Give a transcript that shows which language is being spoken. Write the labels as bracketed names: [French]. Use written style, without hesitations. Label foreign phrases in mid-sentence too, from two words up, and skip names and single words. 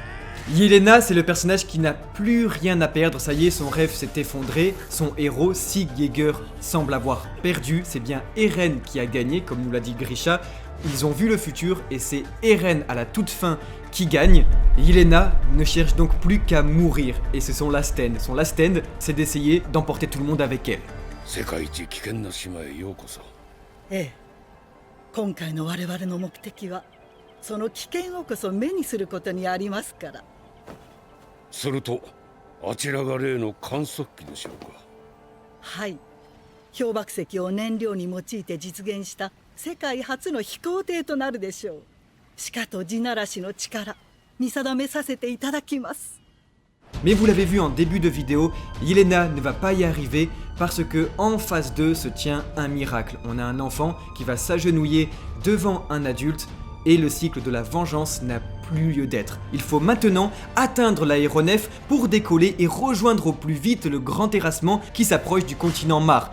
[French] Yelena, c'est le personnage qui n'a plus rien à perdre, ça y est, son rêve s'est effondré, son héros, Sig Yeager, semble avoir perdu, c'est bien Eren qui a gagné, comme nous l'a dit Grisha, ils ont vu le futur et c'est Eren à la toute fin qui gagne. Yelena ne cherche donc plus qu'à mourir, et c'est son [English] last stand. [French] Son [English] last stand, [French] c'est d'essayer d'emporter tout le monde avec elle. [Japanese] 世界一危険な島へようこそ。ええ、今回の我々の目的はその危険をこそ目にすることにありますから。するとあちらが例の観測機でしょうか。はい、氷瀑石を燃料に用いて実現した世界初の飛行艇となるでしょう。鹿と地ならしの力見定めさせていただきます。 [French] Mais vous l'avez vu en début de vidéo, Yelena ne va pas y arriver parce que en phase 2 se tient un miracle. On a un enfant qui va s'agenouiller devant un adulte et le cycle de la vengeance n'a plus lieu d'être. Il faut maintenant atteindre l'aéronef pour décoller et rejoindre au plus vite le grand terrassement qui s'approche du continent Mar.